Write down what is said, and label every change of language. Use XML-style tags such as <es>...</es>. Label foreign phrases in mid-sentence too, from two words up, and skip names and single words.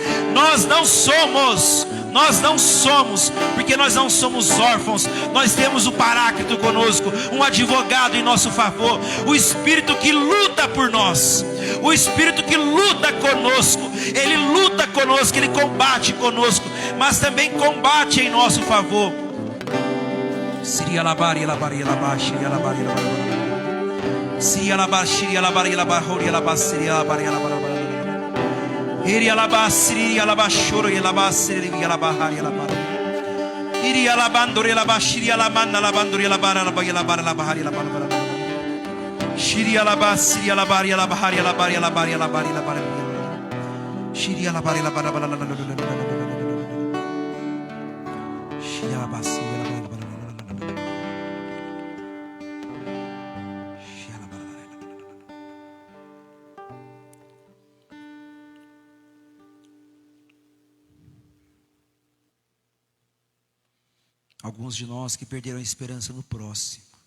<pt>Nós não somos, porque nós não somos órfãos. Nós temos o Paráclito conosco, um advogado em nosso favor, o Espírito que luta por nós, o Espírito que luta conosco. Ele luta conosco, Ele combate conosco, mas também combate em nosso favor. Siria labari labari labashi labari labari Siria labashi labari labahori labasiri labari labari Iria labasiri labashoro labasiri labahari labari Iria labandori labashiri lamanna labandori labara labari labahari labari Shiria labasiri labari labahari labari labari labari labari Shiria labari labari Shiria labasiri. Alguns de nós que perderam a esperança no próximo,</pt>